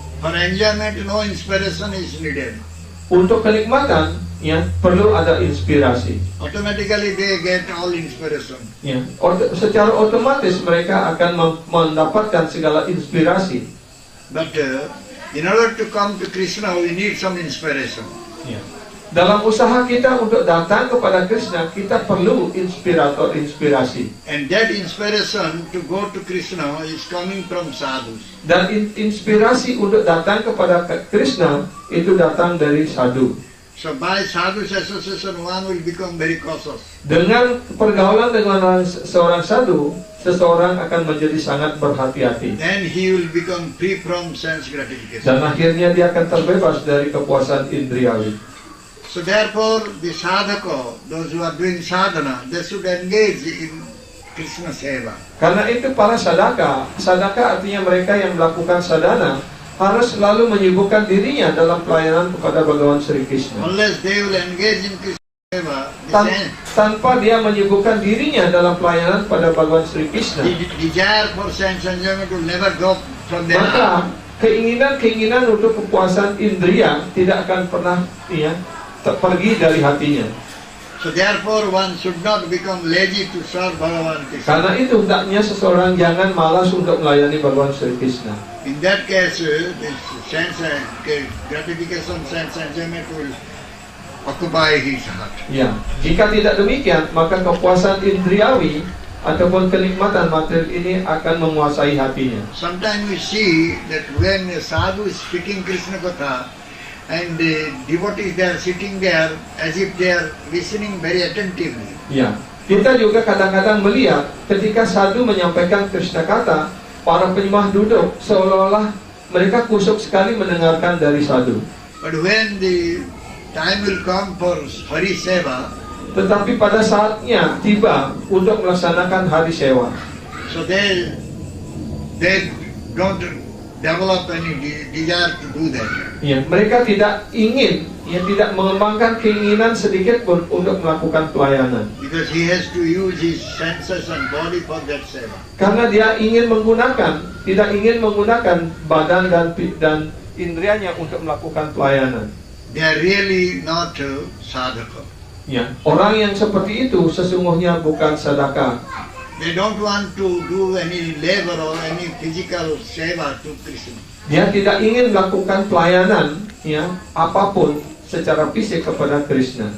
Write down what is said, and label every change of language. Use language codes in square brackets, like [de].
[en] For enjoyment, no inspiration is needed. [id] Untuk kenikmatan, ya perlu ada inspirasi. [en] Automatically they get all inspiration. [id] Ya, secara otomatis mereka akan mendapatkan segala inspirasi. [en] But in order to come to Krishna, we need some inspiration. [id] Ya. Dalam usaha kita untuk datang kepada Krishna, kita perlu inspirasi. [en] And that inspiration to go to Krishna is coming from sadhus. [id] Dan inspirasi untuk datang kepada Krishna itu datang dari sadhu. [en] So by sadhus association, one will become very cautious. [id] Dengan pergaulan dengan seorang sadhu, seseorang akan menjadi sangat berhati-hati. [en] Then he will become free from sense gratification. [id] Dan akhirnya dia akan terbebas dari kepuasan indriawi. [en] So therefore, the sadhaka, those who are doing sadhana, they should engage in Krishna seva. [id] Karena itu para sadaka artinya mereka yang melakukan sadhana, harus selalu menyibukkan dirinya dalam pelayanan kepada Bhagawan Sri Krishna. [en] Unless they will engage in Krishna seva, [id] Tanpa dia menyibukkan dirinya dalam pelayanan pada Bhagawan Sri Krishna, [en] the desire for sense enjoyment will never go from their [id] maka [en] heart. [id] keinginan untuk kepuasan indria tidak akan pernah pergi dari hatinya. [en] So So therefore one should not become lazy to serve Bhagavan Krishna. [id] Karena itu hendaknya seseorang jangan malas untuk melayani Bhagavan Sri Krishna. [en] In that case, this sense and gratification, sense enjoyment will occupy his heart. [id] Ya, jika tidak demikian, maka kepuasan indriawi ataupun kenikmatan materi ini akan menguasai hatinya. [en] Sometimes we see that when a sadhu is speaking Krishna Katha and the devotees they are sitting there as if they are listening very attentively. [id] Ya, kita juga kadang-kadang melihat ketika sadhu menyampaikan Krishna Katha, para penyembah duduk seolah-olah mereka kusuk sekali mendengarkan dari sadhu. [en] But when the time will come for Hari Seva, [id] Tetapi pada saatnya tiba untuk melaksanakan hari sewa, [en] so they don't develop any desire to do that. [id] ya, mereka tidak ingin, tidak mengembangkan keinginan sedikit pun untuk melakukan pelayanan. [en] Because he has to use his senses and body for that seva. [id] Karena dia tidak ingin menggunakan badan dan indrianya untuk melakukan pelayanan. [en] They are really not sadhaka. [id] Ya, orang yang seperti itu sesungguhnya bukan sadaka. [en] They don't want to do any labor or any physical seva to Krishna. [id] Dia tidak ingin melakukan pelayanan, apapun secara fisik kepada Krishna.